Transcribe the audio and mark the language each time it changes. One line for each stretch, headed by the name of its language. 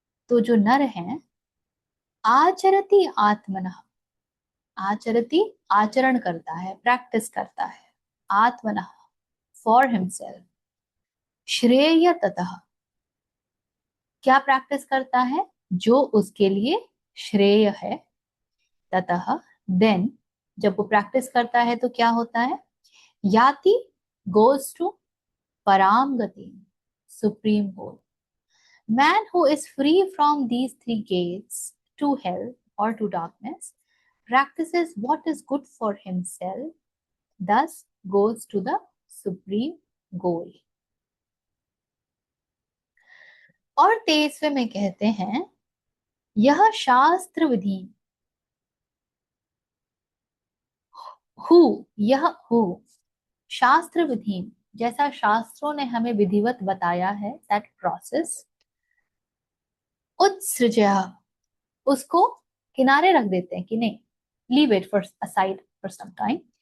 Hindi: तो जो नर हैं, आचरति आत्मनः, आचरति आचरण करता है, प्रैक्टिस करता है, आत्मनः फॉर हिमसेल्फ, श्रेय ततः, क्या प्रैक्टिस करता है? जो उसके लिए श्रेय है, ततः देन, जब वो प्रैक्टिस करता है तो क्या होता है? याति गोज टू पराम गति, supreme goal.
English: Man who is free from these 3 gates to hell or to darkness practices what is good for himself, thus goes to the supreme goal.
Hindi: और 23वें में कहते हैं, यह शास्त्र विधि, यह शास्त्र विधि, जैसा शास्त्रों ने हमें विधिवत बताया है, दैट प्रोसेस, उत्सृजया, उसको किनारे रख देते हैं कि नहीं,
English: Leave it for aside for some time.